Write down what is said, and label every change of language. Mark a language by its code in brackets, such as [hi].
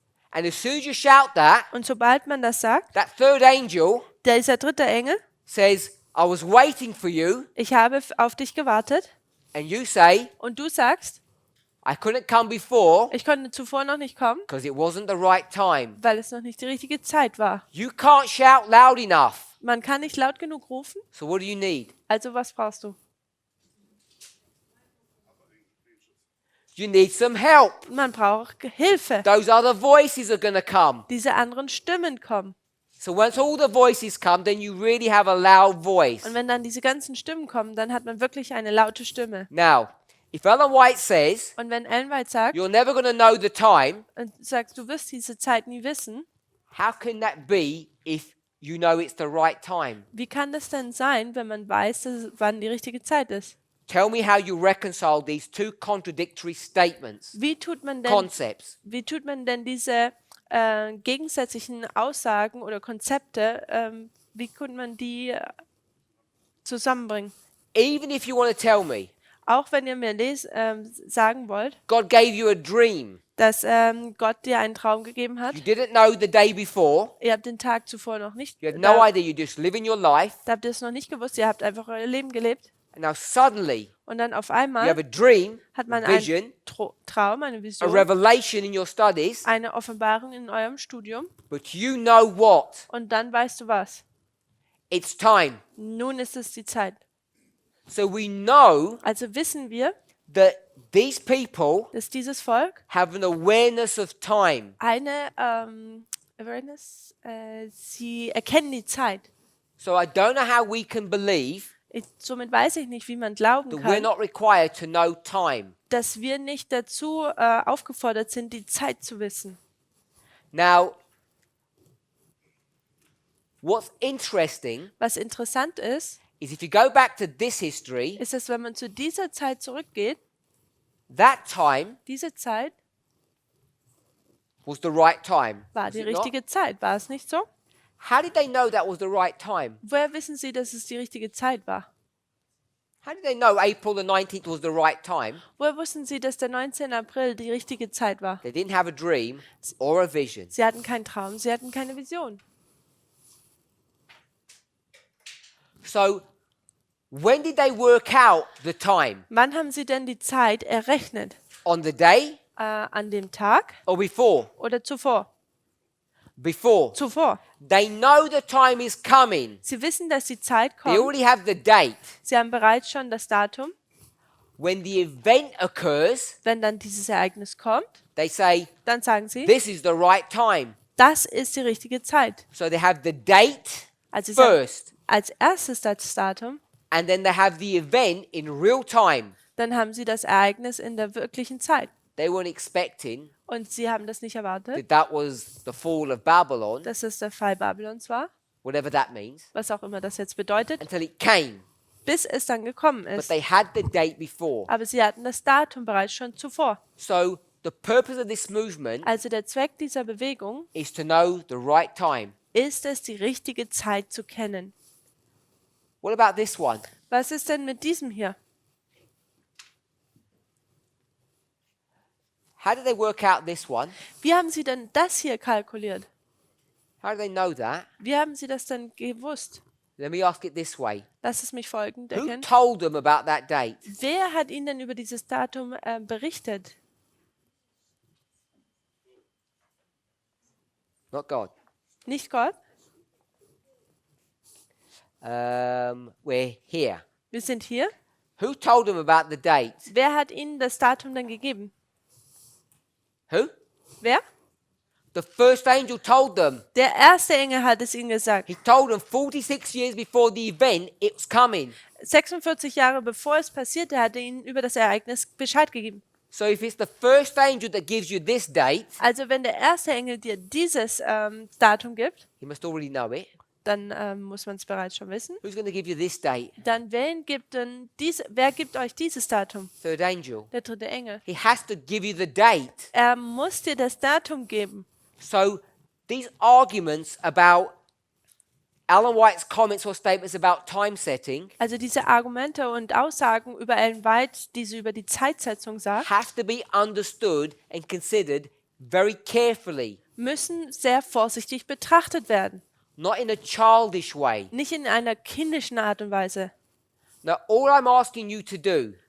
[en] And as soon as you shout that, [de] Und sobald man das sagt, [en] that third angel [de] dieser dritte Engel, [en] says, I was waiting for you, [de] ich habe auf dich gewartet, [en] and you say, [de] und du sagst, [en] I couldn't come before [de] ich konnte zuvor noch nicht kommen, [en] because it wasn't the right time. [de] weil es noch nicht die richtige Zeit war. [en] You can't shout loud enough. [de] Man kann nicht laut genug rufen, [en] So what do you need? [de] also was brauchst du? [en] You need some help. [de] Man braucht Hilfe. [en] Those other voices are going to come. [de] Diese anderen Stimmen kommen. [en] So once all the voices come, then you really have a loud voice. [de] Und wenn dann diese ganzen Stimmen kommen, dann hat man wirklich eine laute Stimme. [en] Now, if Ellen White says, [de] Und wenn Ellen White sagt, [en] you're never going to know the time, [de] und sagst, du wirst diese Zeit nie wissen, [en] how can that be if you know it's the right time? [de] wie kann das denn sein, wenn man weiß, wann die richtige Zeit ist? [en] Tell me how you reconcile these two contradictory statements, [de] Wie tut man denn, [en] concepts. [de] diese gegensätzlichen Aussagen oder Konzepte, wie kann man die zusammenbringen? [en] Even if you want to tell me, [de] Auch wenn ihr mir sagen wollt, [en] God gave you a dream. [de] dass Gott dir einen Traum gegeben hat. [en] You didn't know the day before. [de] Ihr habt den Tag zuvor noch nicht, [en] You had no idea. You just living your life. [de] da habt ihr es noch nicht gewusst. Ihr habt einfach euer Leben gelebt. [en] And now suddenly [de] Und dann auf [en] you have [de] einmal [en] a dream, [de] hat man [en] a vision, [de] einen Traum, eine [en] a [de] Vision, [en] revelation in your studies. [de] eine Offenbarung in eurem Studium. [en] But you know what? [de] Und dann weißt du was. [en] It's time. [de] Nun ist es die Zeit. [en] So we know [de] Also wissen wir, [en] that these people [de] dass dieses Volk [en] have an awareness of time. [de] eine Awareness, sie erkennen die Zeit. [en] So I don't know how we can believe [de] Somit weiß ich nicht, wie man glauben [en] that we're [de] kann, [en] not required to know time. [de] dass wir nicht dazu aufgefordert sind, die Zeit zu wissen. [en] Now, what's interesting [de] Was interessant ist, [en] is if you go back to this history, [de] ist, dass wenn man zu dieser Zeit zurückgeht, [en] that time [de] diese Zeit [en] was the right time. [de] war [en] Was [de] die [en] it not? [de] richtige Zeit. War es nicht so? [en] How did they know that was the right time? [de] Woher wissen Sie, dass es die richtige Zeit war? [en] How did they know April the 19th was the right time? [de] Woher wussten Sie, dass der 19. April die richtige Zeit war? [en] They didn't have a dream or a vision. [de] Sie hatten keinen Traum, sie hatten keine Vision. [en] So, when did they work out the time? [de] Wann haben Sie denn die Zeit errechnet? [en] On the day [de] An dem Tag [en] or before? [de] oder zuvor? [en] Before. [de] Zuvor. [en] They know the time is coming. [de] Sie wissen, dass die Zeit [en] They [de] kommt. [en] already have the date. [de] Sie haben bereits schon das Datum. [en] When the event occurs, [de] Wenn dann dieses Ereignis kommt, [en] they say, [de] dann sagen Sie, [en] this is the right time. [de] das ist die richtige Zeit. [en] So they have the date [de] Also Sie sagen [en] first, [de] als erstes das Datum, [en] and then they have the event in real time. [de] dann haben Sie das Ereignis in der wirklichen Zeit. [en] They weren't expecting [de] Und Sie haben das nicht erwartet, [en] that was the fall of Babylon, [de] dass es der Fall Babylons war, [en] whatever that means, [de] was auch immer das jetzt bedeutet, [en] until it came. [de] bis es dann gekommen [en] but [de] ist. [en] they had the date before. [de] Aber sie hatten das Datum bereits schon zuvor. [en] So the purpose of this movement [de] Also der Zweck dieser Bewegung [en] is to know the right time. [de] ist es, die richtige Zeit zu kennen. [en] What about this one? [de] Was ist denn mit diesem hier? [en] How did they work out this one? [de] Wie haben sie denn das hier kalkuliert? [en] How do they know that? [de] Wie haben sie das denn gewusst? [en] Let me ask it this way. [de] Lass es mich folgend [en] Who [de] erkennen. [en] told them about that date? [de] Wer hat ihnen denn über dieses Datum berichtet? [en] Not God. [de] Nicht Gott? [en] We're here. [de] Wir sind hier. [en] Who told them about the date? [de] Wer hat ihnen das Datum dann gegeben? [en] Who? [de] Wer? [en] The first angel told them. [de] Der erste Engel hat es ihnen gesagt. [en] He told them 46 years before the event it was coming. [de] 46 Jahre bevor es passierte, hat er ihnen über das Ereignis Bescheid gegeben. [en] So if it's the first angel that gives you this date, [de] Also wenn der erste Engel dir dieses Datum gibt, [en] you must already know it. [de] dann muss man es bereits schon wissen. [en] Who's going to give you this date? [de] Dann wer gibt euch dieses Datum? [en] Third angel. [de] Der dritte Engel. [en] He has to give you the date. [de] Er muss dir das Datum geben. [en] So these arguments about Ellen White's comments or statements about time setting [de] Also diese Argumente und Aussagen über Ellen White, die sie über die Zeitsetzung sagt, [en] have to be understood and considered very carefully, [de] müssen sehr vorsichtig betrachtet werden. [en] not in a childish way. [de] Nicht in einer kindischen Art und Weise. [en] Now, all I'm asking you to do